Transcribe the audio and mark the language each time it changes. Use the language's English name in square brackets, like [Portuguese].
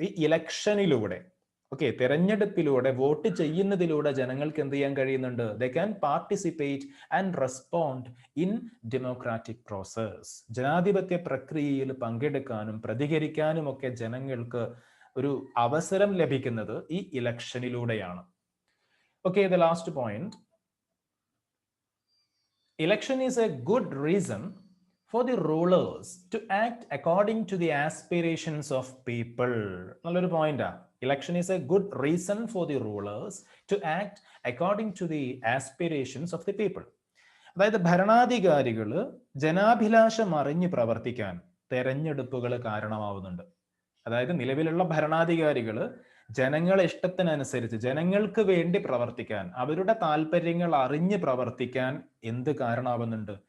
[Malayalam] ഈ ഇലക്ഷനിലൂടെ, okay, തെരഞ്ഞെടുപ്പിലൂടെ, vote ചെയ്യുന്നതിലൂടെ ജനങ്ങൾക്ക് എന്ത് ചെയ്യാൻ കഴിയുന്നുണ്ട്? [English] They can participate and respond in democratic process. [Malayalam] ജനാധിപത്യ പ്രക്രിയയിൽ പങ്കെടുക്കാനും പ്രതികരിക്കാനും ഒക്കെ ജനങ്ങൾക്ക് ഒരു അവസരം ലഭിക്കുന്നത് ഈ ഇലക്ഷനിലൂടെയാണ്. [English] Okay, the last point, election is a good reason for the rulers to act according to the aspirations of people. [Malayalam] നല്ലൊരു പോയിന്റാ. [English] Election is a good reason for the rulers to act according to the aspirations of the people. [Malayalam] അതായത് ഭരണാധികാരികൾ ജനാഭിലാഷം അറിഞ്ഞ് പ്രവർത്തിക്കാൻ തെരഞ്ഞെടുപ്പുകൾ കാരണമാവുന്നുണ്ട്. അതായത് നിലവിലുള്ള ഭരണാധികാരികൾ ജനങ്ങളെ ഇഷ്ടത്തിനനുസരിച്ച് ജനങ്ങൾക്ക് വേണ്ടി പ്രവർത്തിക്കാൻ, അവരുടെ താല്പര്യങ്ങൾ അറിഞ്ഞ് പ്രവർത്തിക്കാൻ എന്ത് കാരണമാവുന്നുണ്ട്?